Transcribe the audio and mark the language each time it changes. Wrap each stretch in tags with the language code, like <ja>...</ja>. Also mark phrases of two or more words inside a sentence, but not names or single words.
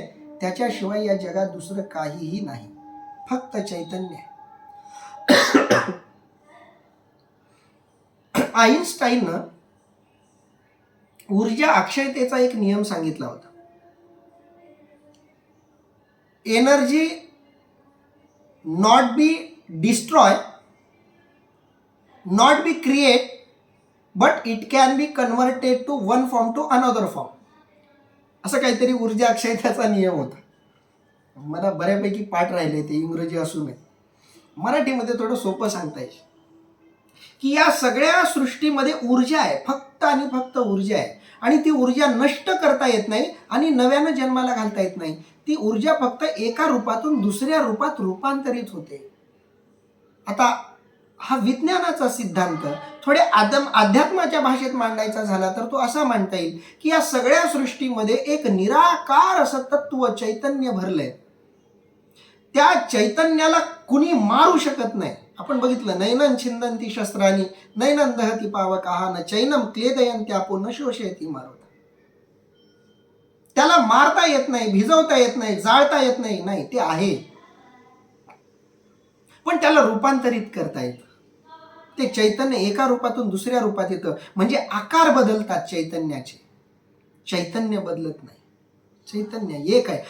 <mr>त्याच्याशिवाय या जगात दुसरं काहीही नाही, फक्त चैतन्य आहे. आईन्स्टाईननं ऊर्जा अक्षयतेचा एक नियम सांगितला होता.</mr> <en>energy not be destroy, not be create, but it can be converted to one form to another form,</en> <mr>असं काहीतरी ऊर्जा अक्षयतेचा नियम होता. मला बऱ्यापैकी पाठ राहिले, ते इंग्रजी असू नये, मराठीमध्ये थोडं सोपं सांगता येईल की या सगळ्या सृष्टीमध्ये ऊर्जा आहे, फक्त आणि फक्त ऊर्जा आहे. आणि ती ऊर्जा नष्ट करता येत नाही आणि नव्यानं जन्माला घालता येत नाही. ती ऊर्जा फक्त एका रूपातून दुसऱ्या रूपात रूपांतरित होते. आता हा विज्ञानाचा सिद्धांत थोडे अध्यात्माच्या भाषेत मांडायचा झाला तर तो असा मांडता येईल की या सगळ्या सृष्टीमध्ये एक निराकार असं तत्व चैतन्य भरलंय. त्या चैतन्याला कुणी मारू शकत नाही. आपण बघितलं,</mr> <sa>नैनं छिंदंती शस्त्रानी नैनं दहती पावकाः न चैनम क्लेदयन्त्यापो न शोषयति मारुता.</sa> <mr>त्याला मारता येत नाही, भिजवता येत नाही, जाळता येत नाही, नाही ते आहे, पण त्याला रूपांतरित करता येतं. ते चैतन्य एका रूपातून दुसऱ्या रूपात येतं, म्हणजे आकार बदलतात चैतन्याचे. चैतन्य बदलत नाही, चैतन्य एक आहे.</mr>